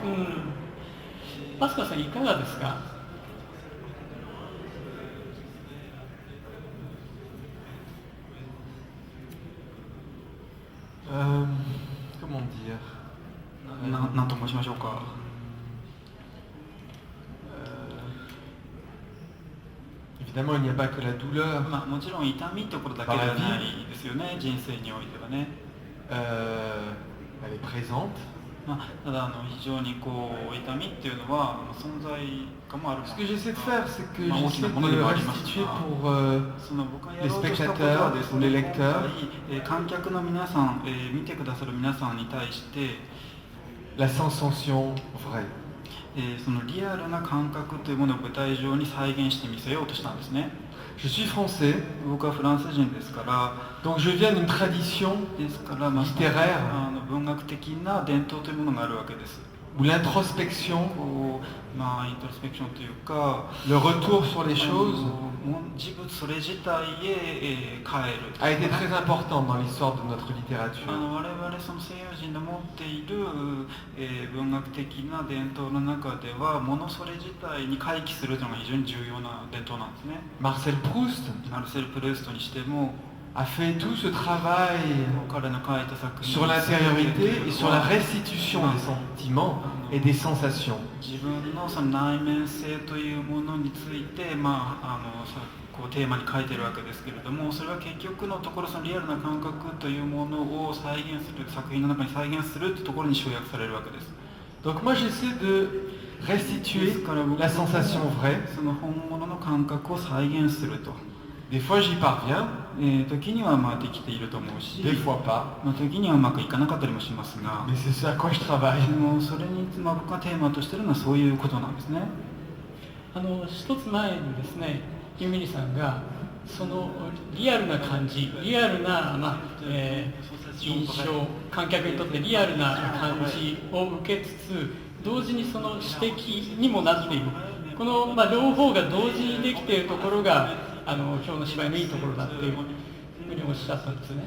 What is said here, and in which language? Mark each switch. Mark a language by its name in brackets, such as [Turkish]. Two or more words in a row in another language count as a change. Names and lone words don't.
[Japanese] パスカさんいかがですか？ [French] Comment dire? [Japanese] 何と申しましょうか。 [French] Évidemment, il n'y a pas que la douleur. [Japanese] もちろん痛みってことだけではないですよね、人生においてはね。 [French] Elle est présente. [Japanese] ただ非常にこう痛みっていうのは存在感もある。 [French] Ce que j'essaie de faire, c'est que j'essaie de restituer pour les spectateurs, pour les lecteurs, [Japanese] 観客の皆さん、見てくださる皆さんに対して、 [French] la sensation vraie. [Japanese] そのリアルな感覚というものを舞台上に再現してみせようとしたんですね。 [French] Je suis français. [Japanese] 僕はフランス人ですから、 [French] donc je viens d'une tradition [Japanese] ですから、 [French] littéraire [Japanese] 文学的な伝統というものがあるわけです。 [French] où l'introspection, [Japanese] イントロスペクションというか、 [French] le retour sur les choses [Japanese] 事物それ自体へ帰る [French] a été très important dans l'histoire de notre littérature. [Japanese] 我々その西洋人の持っている、文学的な伝統の中では、物それ自体に回帰するというのが非常に重要な伝統なんですね。 Marcel Proust マルセル・プルーストにしても [French] a fait tout ce travail [Japanese] 彼の書いた作品 [French] sur l'intériorité et sur la restitution des sentiments et des sensations. [Japanese] 自分のその内面性というものについて、こうテーマに書いてるわけですけれども、それは結局のところそのリアルな感覚というものを再現する、作品の中に再現するというところに集約されるわけです。 [French] Donc moi j'essaie de restituer la sensation vraie. [Japanese] その本物の感覚を再現すると。 [French] Des fois j'y parviens, [Japanese] 時にはできていると思うし、 [French] des fois pas. [Japanese] 時にはうまくいかなかったりもしますが、 [French] Mais c'est ça à quoi je travaille. [Japanese] でもそれに、僕がテーマとしているのはそういうことなんですね。一つ前にですね、ユミリさんがそのリアルな感じ、リアルな、印象、観客にとってリアルな感じを受けつつ、同時にその指摘にもなっている、この、両方が同時にできているところが今日の芝居のいいところだっていうふうにおっしゃったんですね。